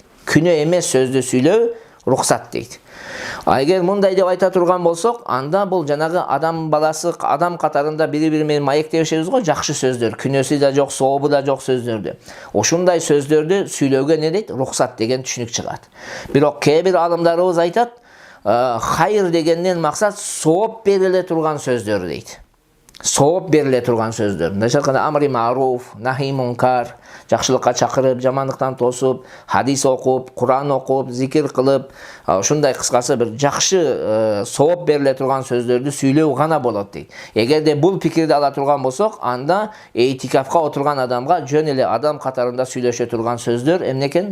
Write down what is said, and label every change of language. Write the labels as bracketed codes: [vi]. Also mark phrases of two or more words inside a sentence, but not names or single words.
[ky] Күнөө эмес сөздү сүйлөө рухсат дейт. Эгер мындай деп айта турган болсок, анда бул жанагы адам баласы, адам катарында бири-бири менен маектебешебиз го, жакшы сөздөр, күнөөсү да жок, сообу да жок сөздөрдү. Ошундай сөздөрдү сүйлөөгө не дейт? Рухсат деген түшүнүк чыгат. Бирок кээ-бир аалымдарыбыз айтат, хайр дегенден максат сооп бериле турган сөздөр дейт. Сооп бериле турган сөздөр. Мисалы [ar] أمر معروف، نهي منكر, [ky] жакшылыкка чакырып, жамандыктан тосуп, хадис окуп, Куран окуп, зикир кылып, ушундай кыскасы бир жакшы сооп бериле турган сөздөрдү сүйлөө гана болот дейт. Эгерде бул пикирди ала турган болсок, анда этикафка отурган адамга жөн эле адам катарында сүйлөшө турган сөздөр эмне экен?